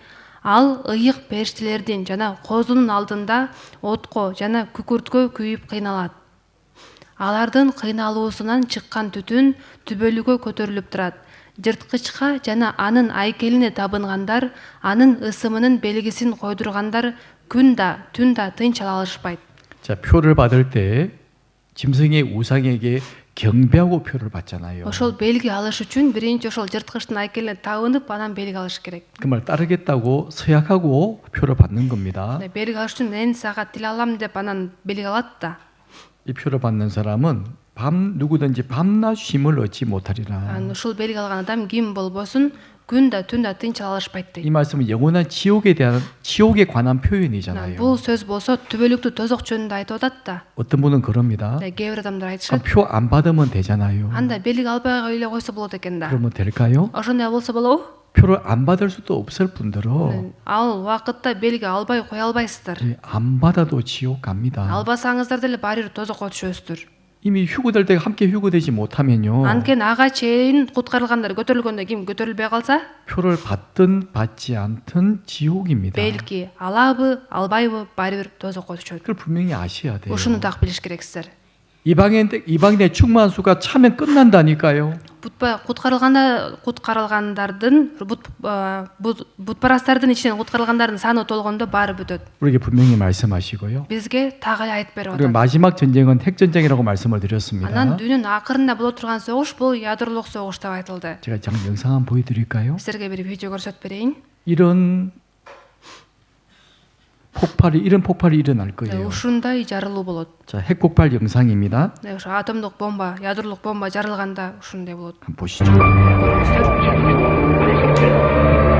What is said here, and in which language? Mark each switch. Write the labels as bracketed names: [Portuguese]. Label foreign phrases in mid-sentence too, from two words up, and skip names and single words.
[Kyrgyz] Ал ыйык периштелердин жана козунун алдында отко жана күкүрткө күйүп кыйналат. Алардын кыйналуусунан чыккан түтүн түбөлүккө көтөрүлүп турат. Жырткычка жана анын айкелине табынгандар, анын ысымынын белгисин койдургандар күн да түн да тынч ала алышпайт. [Korean] 자, 표를 받을 때 짐승의 우상에게 경배하고 표를 받잖아요. [Kyrgyz] ошол белги алыш үчүн биринчи ошол жырткычтын айкелине табынып, анан белги алыш керек. [Korean] 그 말 따르겠다고 서약하고 표를 받는 겁니다. [Kyrgyz] белги алыш үчүн мен сага тил алам деп анан белги алат да. [Korean] 이 표를 받는 사람은 누구든지 밤낮 쉼을 얻지 못하리라. [Kyrgyz] анан ушул белги алган адам ким болбосун күн да түн да тынч ала алышпайт дейт. [Korean] 이 말씀은 영원한 지옥에 관한 표현이잖아요. [Kyrgyz] бул сөз болсо түбөлүктүү тозок жөнүндө айтып атат да. [Korean] 어떤 분은 그럽니다. [Kyrgyz] кээ бир адамдар айтышат, [Korean] 표 안 받으면 되잖아요. [Kyrgyz] анда белги албай эле койсо болот экен да. [Korean] 그러면 될까요? [Kyrgyz] ошондой болсо болобу? [Korean] 표를 안 받을 수도 없을 뿐더러 [Kyrgyz] ал убакытта белги албай кое албайсыздар. [Korean] 안 받아도 지옥 갑니다. [Kyrgyz] албасаңыздар деле баары бир тозокко түшөсүздөр. [Korean] 이미 휴거될 때 함께 휴거되지 못하면요. [Kyrgyz] анткени ага чейин куткарылгандар көтөрүлгөндө ким көтөрүлбөй калса, [Korean] 표를 받든 받지 않든 지옥입니다. [Kyrgyz] белги алабы албайбы баары бир тозокко түшөт. [Korean] 그걸 분명히 아셔야 돼요. [Kyrgyz] ушуну так билиш керексиздер. [Korean] 이방인의 충만한 수가 차면 끝난다니까요. [Kyrgyz] куткарылгандардын бутпарастардын ичинен куткарылгандардын саны толгондо баары бүтөт. [Korean] 우리에게 분명히 말씀하시고요. [Kyrgyz] бизге так эле айтып берип [Korean] 그리고 [Kyrgyz] атат. [Korean] 마지막 전쟁은 핵전쟁이라고 말씀을 드렸습니다. [Kyrgyz] анан дүйнөнүн акырында боло турган согуш бул ядролук согуш деп айтылды. [Korean] 제가 잠깐 영상 한번 보여드릴까요? [Kyrgyz] силерге бир видео көрсөтүп берейин. [Korean] 이런 폭발이 일어날 거예요. [Kyrgyz] ушундай жарылуу болот. [Korean] 자, 핵폭발 영상입니다. [Kyrgyz] ошо атомдук бомба, ядролук бомба жарылганда ушундай болот. [Korean] 한번 보시죠. [Kyrgyz] көрүңүздөр.